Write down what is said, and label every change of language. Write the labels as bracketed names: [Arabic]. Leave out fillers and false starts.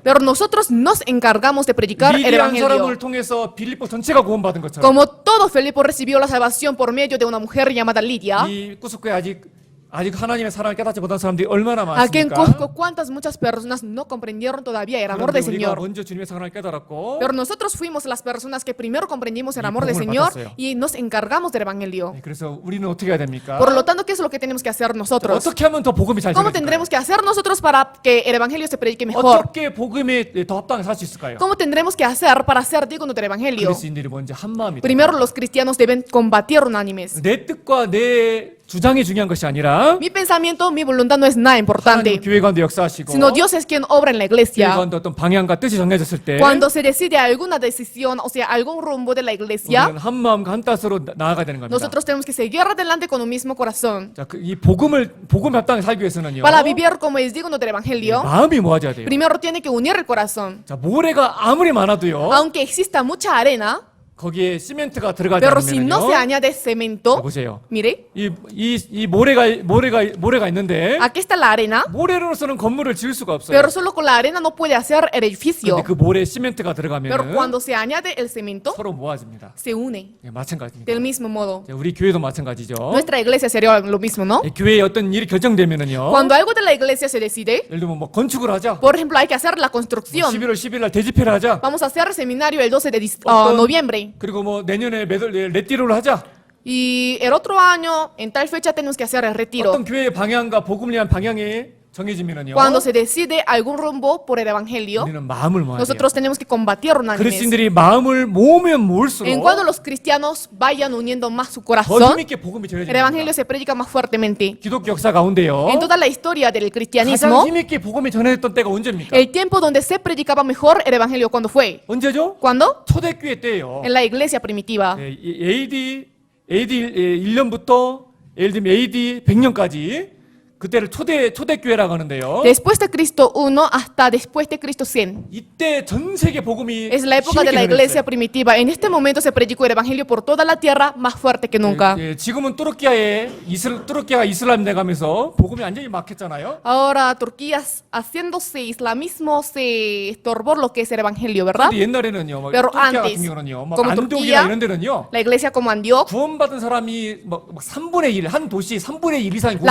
[Spanish] Pero nosotros nos encargamos de predicar el [Korean] 미디안 [Spanish] evangelio. [Korean] 사람을 통해서 빌립보 전체가 구원받은 것처럼 [Spanish] Como todo Felipe recibió la salvación por medio de una mujer llamada Lidia, [Korean] 이 꾸스코에 아직 하나님의 사랑을 깨닫지 못한 사람들이 얼마나 [Spanish] aquí en [Korean] 많습니까? [Spanish] Cusco, muchas personas no comprendieron todavía el amor [Korean] 그런데 [Spanish] del [Korean] 우리가 [Spanish] Señor. [Korean] 먼저 주님의 사랑을 깨달았고 [Spanish] Pero nosotros fuimos las personas que primero comprendimos el Y amor del [Korean] 복음을 [Spanish] Señor [Korean] 받았어요. [Spanish] y nos encargamos del evangelio. [Korean] 그래서 우리는 어떻게 해야 됩니까? [Spanish] Por lo tanto, ¿qué es lo que tenemos que hacer nosotros? [Korean] 어떻게 하면 더 복음이 잘 [Spanish] ¿Cómo [Korean] 전해질까요? [Spanish] tendremos que hacer nosotros para que el evangelio se predique mejor? [Korean] 어떻게 복음에 더 합당히 살 수 있을까요? [Spanish] ¿Cómo tendremos que hacer para ser dignos del evangelio? [Korean] 그리스도인들이 먼저 한 마음이다. [Spanish] Primero, los cristianos deben combatir unánimes. [Korean] 내 뜻과 내 주장이 중요한 것이 아니라 [Spanish] Mi pensamiento, mi voluntad no es nada [Korean] 하나님 [Spanish] importante, [Korean] 교회 가운데 역사하시고 [Spanish] sino Dios es quien obra en la [Korean] 교회 [Spanish] iglesia. [Korean] 가운데 어떤 방향과 뜻이 정해졌을 때 [Spanish] Cuando se decide alguna decisión, o sea, algún rumbo de la iglesia, [Korean] 우리는 한 마음과 한 뜻으로 나아가야 되는 겁니다. [Spanish] nosotros tenemos que seguir adelante con un mismo corazón. [Korean] 자, 이 복음에 합당히 살기 위해서는요. [Spanish] Para vivir como es digno del evangelio, [Korean] 마음이 모아져야 돼요. [Spanish] primero tiene que unir el corazón. [Korean] 자, 모래가 아무리 많아도요. [Spanish] Aunque exista mucha arena, [Korean] 거기에 시멘트가 들어가지 [Spanish] pero si no se [Korean] 않으면요. [Spanish] añade cemento, [Korean] 보세요. [Spanish] mire, [Korean] 이 모래가 있는데 [Spanish] aquí está la arena, [Korean] 모래로서는 건물을 지을 수가 없어요. [Spanish] pero solo con la arena no puede hacer el edificio. [Korean] 근데 그 모래에 시멘트가 [Spanish] Pero [Korean] 들어가면 [Spanish] cuando se añade el cemento, [Korean] 서로 모아집니다. [Spanish] se une [Korean] 예, 마찬가지입니다. [Spanish] del mismo modo. [Korean] 자, 우리 교회도 마찬가지죠. [Spanish] Nuestra iglesia sería lo mismo, ¿no? [Korean] 예, 교회에 어떤 일이 결정되면은요. [Spanish] Cuando algo de la iglesia se decide, [Korean] 예를 들면 뭐 건축을 하자. [Spanish] por ejemplo, hay que hacer la [Korean] 뭐 [Spanish] construcción. [Korean] 11월 10일 날 대집회를 하자. [Spanish] Vamos a hacer el seminario el 12 de [Korean] 어떤- [Spanish] noviembre. [Korean] 그리고 뭐 내년에 레띠로를 하자. [Spanish] Y el otro año, en tal fecha, tenemos que hacer el retiro. [Korean] 어떤 교회의 방향과 복음을 위한 방향이 정해지면은요. [Spanish] Cuando se decide algún rumbo por el evangelio, [Korean] 우리는 마음을 모아야 돼요. [Spanish] nosotros tenemos que combatir unánimes. [Korean] 그리스도인들이 마음을 모으면 모을수록 [Spanish] En cuanto los cristianos vayan uniendo más su [Korean] 더 [Spanish] corazón, [Korean] 힘있게 복음이 [Spanish] el [Korean] 전해집니다. [Spanish] evangelio se predica más fuertemente. [Korean] 기독교 역사 가운데요. [Spanish] En toda la historia del [Korean] 가장 [Spanish] cristianismo, [Korean] 힘있게 복음이 전해졌던 때가 언제입니까? [Spanish] el tiempo donde se predicaba mejor el evangelio, ¿cuándo fue? [Korean] 언제죠? [Spanish] ¿Cuándo? [Korean] 초대교회 때예요. [Spanish] En la iglesia primitiva. [Korean] 예, AD 1년부터 예를 들면 AD 100년까지 그때를 초대교회라고 하는데요. [Spanish] Después de Cristo 1 hasta después de Cristo 100. [Korean] 이때 전 세계 복음이 [Spanish] Es la época de la iglesia primitiva. En este momento se predicó el evangelio por toda la tierra más fuerte que nunca. [Korean] 지금은 뚜르키아가 이슬람 돼가면서 복음이 완전히 막혔잖아요. [Spanish] Ahora Turquía haciéndose islamismo se estorbó lo que es el evangelio, ¿verdad? [Korean] 근데 옛날에는요, 막 [Spanish] Pero [Korean] 뚜르키아 [Spanish] antes, [Korean] 같은 경우는요, 막 [Spanish] como [Korean] 안독이나 [Spanish] Turquía, [Korean] 이런 데는요, [Spanish] La iglesia como Antioch, [Korean] 구원받은 사람이 막 3분의 1, 한 도시 3분의 1 이상이